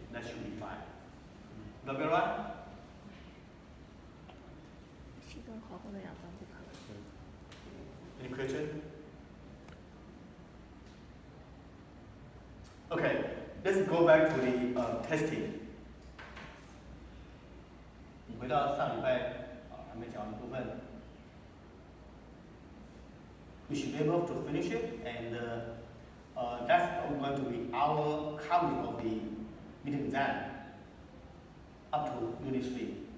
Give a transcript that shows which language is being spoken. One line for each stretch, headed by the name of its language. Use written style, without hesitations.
English: That should be fine. That be right?
Chinese: 期中考后那2张不可能。
English: Any question? Okay, let's go back to the testing.
Chinese: 你回到上礼拜还没讲完的部分。
English: We should be able to finish it, and that's going to be our coverage of the midterm exam up to Unit 3.